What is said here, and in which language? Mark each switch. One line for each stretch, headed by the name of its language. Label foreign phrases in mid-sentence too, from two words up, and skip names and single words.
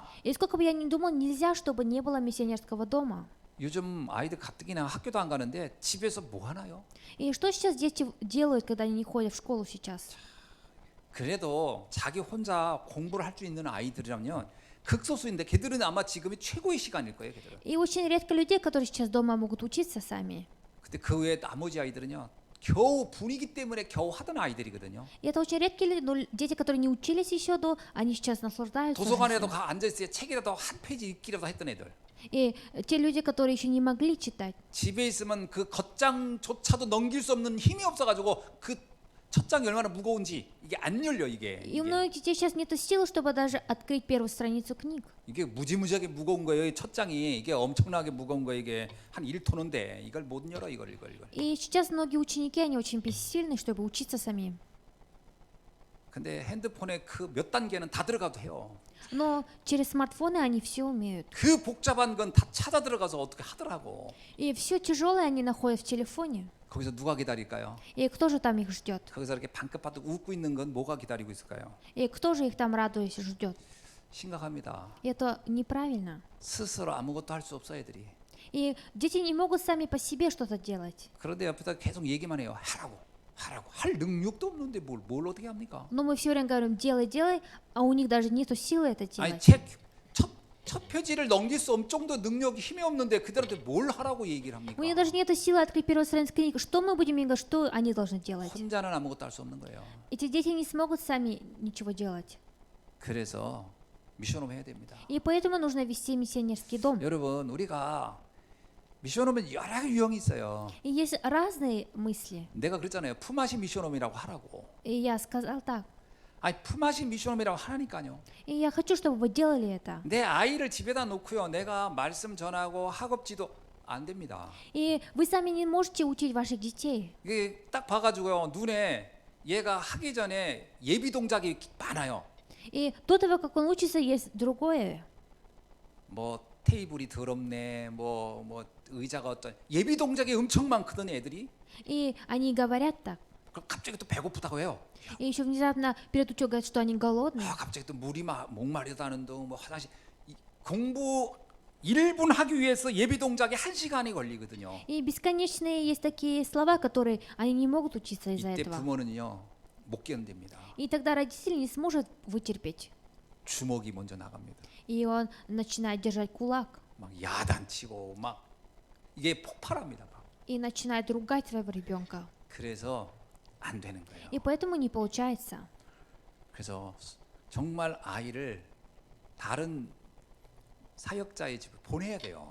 Russian: И сколько бы я ни думал, нельзя, чтобы не было миссионерского дома.
Korean: 요즘 아이들 가뜩이나 학교도 안 가는데 집에서 뭐 하나요?
Russian: И что сейчас дети делают, когда они не ходят в школу сейчас?
Korean: 그래도 자기 혼자 공부를 할 수 있는 아이들이라면 극소수인데 걔들은 아마 지금이 최고의 시간일 거예요. 걔들은.
Russian: И очень редко людей, которые сейчас дома могут учиться сами.
Korean: 근데 그 외에 나머지 아이들은요 겨우 분위기 때문에 겨우 하던 아이들이거든요.
Russian: И это очень редкие люди, но дети, которые не учились еще до, они сейчас наслаждаются.
Korean: 도서관에도
Russian: жизнью.
Korean: 가 앉아 있어야 책이라도 한 페이지 읽기라도 했던 애들.
Russian: И те люди, которые еще не могли читать.
Korean: 집에 있으면 그 겉장조차도 넘길 수 없는 힘이 없어가지고 그 첫 장이 얼마나 무거운지 이게 안 열려 이게.
Russian: И у многих детей сейчас нет сил, чтобы даже открыть первую страницу книг.
Korean: 이게 무지무지하게 무거운 거예요. 이 첫 장이 이게 엄청나게 무거운 거 이게 한 1톤인데 이걸 못 열어 이걸.
Russian: И сейчас многие ученики, они очень бессильны, чтобы учиться самим.
Korean: 근데 핸드폰에 그 몇 단계는 다 들어가도 해요.
Russian: Но через смартфоны они все умеют.
Korean: 그 복잡한 건 다 찾아 들어가서 어떻게 하더라고.
Russian: И все тяжелое они находят в телефоне.
Korean: 거기서 누가 기다릴까요?
Russian: И кто же там их ждет?
Korean: 거기서 이렇게 반긋반긋 웃고 있는 건 뭐가 기다리고 있을까요?
Russian: И кто же их там радуясь ждет?
Korean: 심각합니다.
Russian: И это неправильно.
Korean: 스스로 아무것도 할 수 없어 애들이.
Russian: И дети не могут сами по себе что-то делать.
Korean: 그런데 옆에다 계속 얘기만 해요. 하라고 할 능력도 없는데 뭘 어떻게 합니까?
Russian: Но мы все время говорим, делай, а у них даже нету силы это
Korean: 아니
Russian: делать.
Korean: 첫 표지를 넘길 수 없을 정도 능력이 힘이 없는데 그들한테 뭘 하라고 얘기를 합니까?
Russian: У них даже нету силы открыть первую страницу книги. Что мы будем им говорить, что они должны делать?
Korean: 혼자는 아무것도 할 수 없는 거예요.
Russian: Эти дети не смогут сами ничего делать.
Korean: 그래서 미션홈 해야 됩니다.
Russian: И поэтому нужно вести миссионерский дом.
Korean: 여러분 우리가 미션홈은 여러 유형이 있어요.
Russian: И есть разные мысли.
Korean: 내가 그랬잖아요. 품앗이 미션홈이라고 하라고.
Russian: И я сказал так.
Korean: 아니 품앗이 미션홈이라고 하라니까요.
Russian: И я хочу, чтобы вы делали это.
Korean: 내 아이를 집에다 놓고요. 내가 말씀 전하고 학업지도 안 됩니다.
Russian: И вы сами не можете учить ваших детей.
Korean: 이게 딱 봐가지고요. 눈에 얘가 하기 전에 예비 동작이 많아요.
Russian: И до того, как он учится, есть другое.
Korean: 뭐 테이블이 더럽네. 뭐 의자가 어떤 예비 동작이 엄청 많거든 애들이.
Russian: И они говорят так.
Korean: 그럼 갑자기 또 배고프다고 해요.
Russian: И еще внезапно перед учебой говорят, что они голодные.
Korean: 갑자기 또 물이 목마르다는 둥, 뭐 화장실 공부 1분 하기 위해서 예비 동작이 1시간이 걸리거든요.
Russian: И бесконечные есть такие слова, которые они не могут учиться из-за
Korean: 이때
Russian: этого.
Korean: 부모는요 못 견딥니다.
Russian: И тогда родитель не сможет вытерпеть.
Korean: 주먹이 먼저 나갑니다.
Russian: И он начинает держать кулак.
Korean: 막 야단치고 막 이게 폭발합니다. 막.
Russian: И начинает ругать своего ребенка.
Korean: 그래서 안 되는 거예요.
Russian: И поэтому не получается.
Korean: 그래서 정말 아이를 다른 사역자의 집에 보내야 돼요.